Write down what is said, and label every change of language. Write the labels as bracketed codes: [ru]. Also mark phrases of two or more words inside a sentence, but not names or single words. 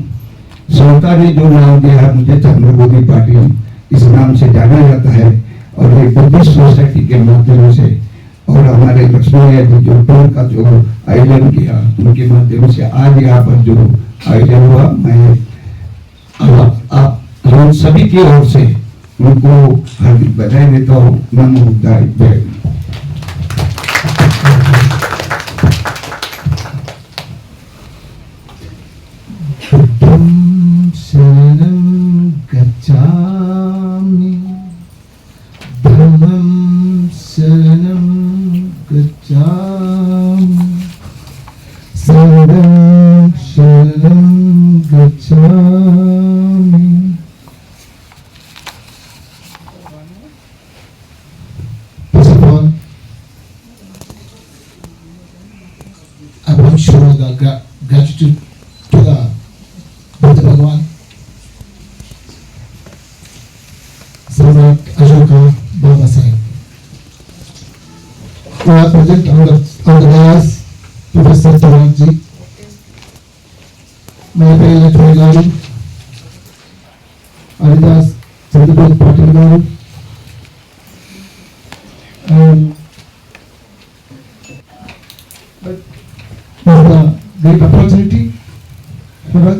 [hi] संस्था ने जो नाम दिया है मुझे चंद्रबोधी पाटिल इस नाम से जाना जाता है और ये बुद्धिस्ट सोसाइटी के माध्यम से और हमारे लक्ष्मण जी जो टूर का जो आयोजन किया उनके माध्यम से आज यहाँ पर जो आयोजन हुआ मैं आप हम सभी की ओर से उनको हार्दिक बधाई देता हूँ। [pi] नमो बुद्धाय जय। शरणं गच्छामि धम्मं शरणं गच्छामि संघं शरणं गच्छामि। [en] First of all, I want to show the gratitude to the Buddha Bhagwan, Samrat Ashoka Baba Sahib, who are present on the dais, Professor Tarakji, Mayapalli Lakshmaya Garu, Haridas Chandrabodh Patil Garu, and it's a great opportunity for us.